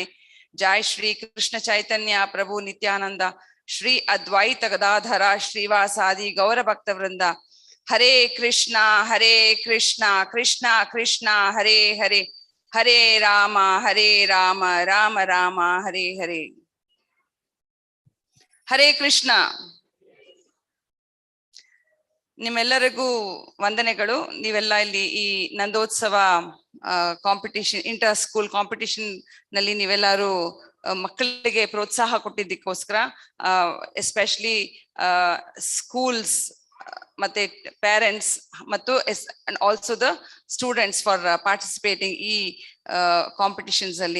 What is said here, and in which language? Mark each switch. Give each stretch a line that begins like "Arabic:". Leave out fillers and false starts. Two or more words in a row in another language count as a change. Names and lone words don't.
Sanskrit: Jai Shri Krishna Chaitanya Prabhu Nityananda Shri Advaita Gadadhara Shrivasadi Gaura Bhakta Vrinda. Hare Krishna, Krishna Krishna, Hare Hare, Hare Rama, Rama Rama, Hare Hare. Hare Krishna.
Kannada: ನಿಮ್ಮೆಲ್ಲರಿಗೂ ವಂದನೆಗಳು. ನೀವೆಲ್ಲ ಇಲ್ಲಿ ಈ ನಂದೋತ್ಸವ ಕಾಂಪಿಟಿಷನ್,
English: inter school competition
Kannada: ನಲ್ಲಿ ನೀವೆಲ್ಲರೂ ಮಕ್ಕಳಿಗೆ ಪ್ರೋತ್ಸಾಹ ಕೊಟ್ಟಿದ್ದಕ್ಕೋಸ್ಕರ,
English: especially schools
Kannada: ಮತ್ತೆ ಪೇರೆಂಟ್ಸ್ ಮತ್ತು
English: also the students for participating
Kannada: ಈ ಕಾಂಪಿಟಿಷನ್ಸ್ ಅಲ್ಲಿ.